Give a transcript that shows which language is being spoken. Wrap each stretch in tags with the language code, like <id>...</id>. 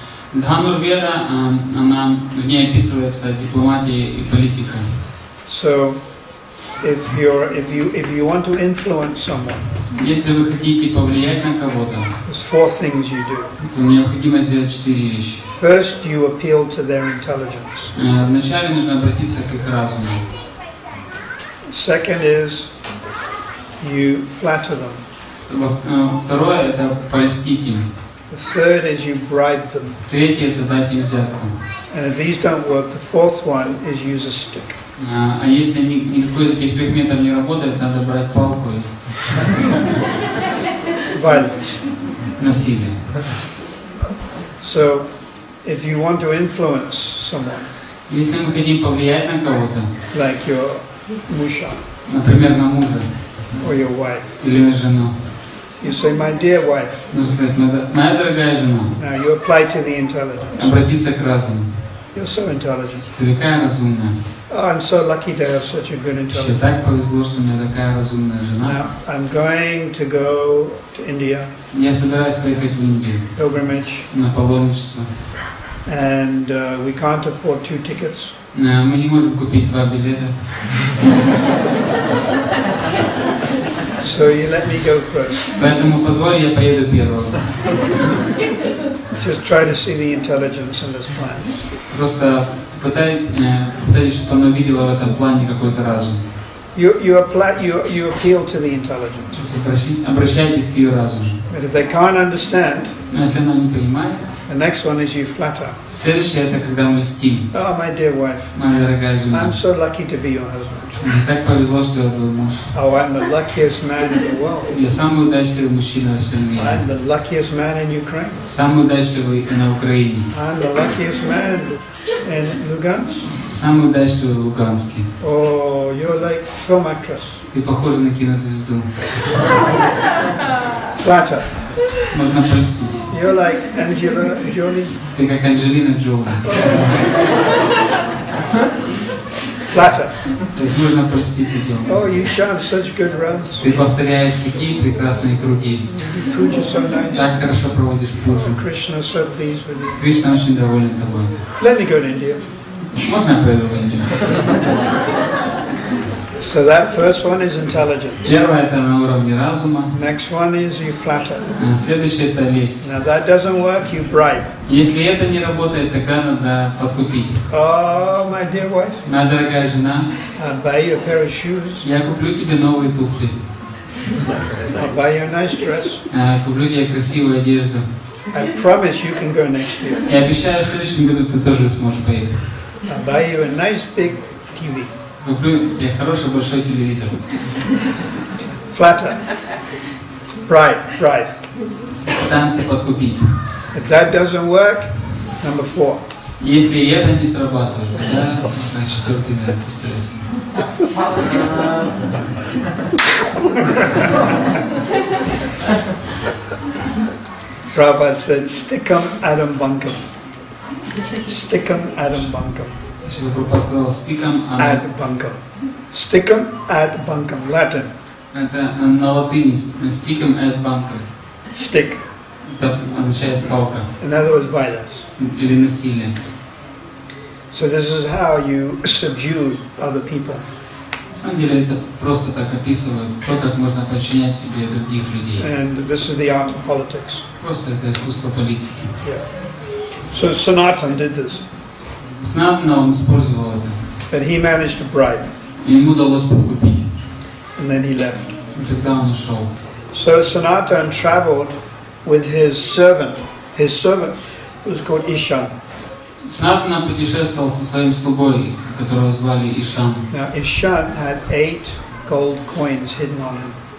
<ru>Дханурведа, она в ней описывается дипломатия и политика.</ru> <en>So, if you want to influence someone,</en> <ru>Если вы хотите повлиять на кого-то,</ru> <en>there's 4 things you do.</en> <ru>то необходимо сделать 4 вещи.</ru> <en>First, you appeal to their intelligence.</en> <ru>Вначале нужно обратиться к их разуму.</ru> <en>Second is you flatter them.</en> <ru>Второе – это польстить им.</ru> <en>The third is you bribe them.</en> <ru>Третье – это дать им взятку.</ru> <en>And if these don't work, the fourth one is use a stick.</en> <ru>А если никакой из этих 3 методов не работает, надо брать палку и</ru> <en>Violence.</en> <ru>насилие.</ru> <en>So, if you want to influence someone,</en> <ru>Если мы хотим повлиять на кого-то,</ru> <en>like your musha</en> <ru>например, на мужа</ru> <en>or your wife,</en> <ru>или на жену,</ru> <en>you say, my dear wife.</en> <ru>нужно сказать: моя дорогая жена,</ru> <en>Now you apply to the intelligence.</en> <ru>обратиться к разуму.</ru> <en>You're so intelligent.</en> <ru>Ты такая разумная.</ru> <en>Oh, I'm so lucky to have such a good</en> <ru>Мне</ru> <en>intelligence.</en> <ru>так повезло, что у меня такая разумная жена.</ru> <en>Now, I'm going to go to India,</en> <ru>Я собираюсь поехать в Индию</ru> <en>pilgrimage,</en> <ru>на паломничество.</ru> <en>and we can't afford 2 tickets.</en> <ru>Мы не можем купить 2 билета.</ru> <en>So you let me go first.</en> <ru>Поэтому позволь, я поеду первым.</ru> <en>Just try to see the intelligence in this plan.</en> <ru>Просто попытайтесь, чтобы она увидела в этом плане какой-то разум.</ru> <en>You appeal to the intelligence.</en> <ru>Обращайтесь к ее разуму.</ru> <en>But if they can't understand,</en> <ru>Но если она не понимает,</ru> <en>the next one is you flatter.</en> <ru>следующее – это когда мы льстим.</ru> <en>Oh, my dear wife,</en> <ru>Моя дорогая жена,</ru> <en>I'm so lucky to be your husband.</en> <ru>мне так повезло, что я твой муж.</ru> <en>Oh, I'm the luckiest man in the world.</en> <ru>Я самый удачливый мужчина во всем мире.</ru> <en>I'm the luckiest man in Ukraine.</en> <ru>Самый удачливый и на Украине.</ru> <en>I'm the luckiest man in Lugansk.</en> <ru>Самый удачливый в Луганске.</ru> <en>Oh, you're like film actress.</en> <ru>Ты похожа на кинозвезду.</ru> <en>Flatter.</en> <ru>Можно польстить.</ru> <en>You're like Angela Jolie.</en> <ru>Ты как Анджелина Джоли.</ru> <en>Flatter.</en> <ru>То есть можно польстить людям.</ru> <en>Oh, you chant such good runs.</en> <ru>Ты повторяешь такие прекрасные круги.</ru> <en>Puja so nice.</en> <ru>Так хорошо проводишь пуджу.</ru> <en>Krishna so pleased with you.</en> <ru>Кришна очень доволен тобой.</ru> <en>Let me go to India.</en> <ru>Можно я поеду в Индию?</ru> <en>So that first one is intelligence.</en> <ru>Первое – это на уровне разума.</ru> <en>Next one is you flatter.</en> <ru>Следующее – это лесть.</ru> <en>Now that doesn't work, you bribe.</en> <ru>Если это не работает, тогда надо подкупить.</ru> <en>Oh, my dear wife,</en> <ru>Моя дорогая жена,</ru> <en>I'll buy you a pair of shoes.</en> <ru>я куплю тебе новые туфли.</ru> <en>I'll buy you a nice dress.</en> <ru>Куплю тебе красивую одежду.</ru> <en>I promise you can go next year.</en> <ru>И обещаю, в следующем году ты тоже сможешь поехать.</ru> <en>I'll buy you a nice big TV.</en> <ru>Куплю тебе хороший большой телевизор.</ru> <en>Flatter. Bribe.</en> <ru>Пытаемся подкупить.</ru> <en>If that doesn't work, number 4.</en> <ru>Если и это не срабатывает, тогда 4-й метод пистолета.</ru> <en>Prabhupada said, stick'em adam bunkum. Stick'em adam bunkum.</en> <ru>Шрила Прабхупада сказал стиком,</ru> <en>Ad bunkum. Stick'em ad bunkum. Latin.</en> <ru>это на латыни стиком et банком.</ru> <en>Stick.</en> <ru>Это означает палка</ru> <en>In other words, violence.</en> <ru>или насилие.</ru> <en>So this is how you subdue other people.</en> <ru>На самом деле это просто так описывает то, как можно подчинять себе других людей.</ru> <en>And this is the art of politics.</en> <ru>Просто это искусство политики.</ru> <en>Yeah. So Sanatana did this.</en> <ru>Санатана он использовал это.</ru> <en>But he managed to bribe.</en> <ru>Ему удалось подкупить.</ru> <en>And then he left.</en> <ru>И тогда он ушел.</ru> <en>So Sanatana traveled with his servant. His servant was called Ishan.</en> <ru>Санатана путешествовал со своим слугой, которого звали Ишан.</ru> <en>Now Ishan had 8 gold coins hidden on him.</en>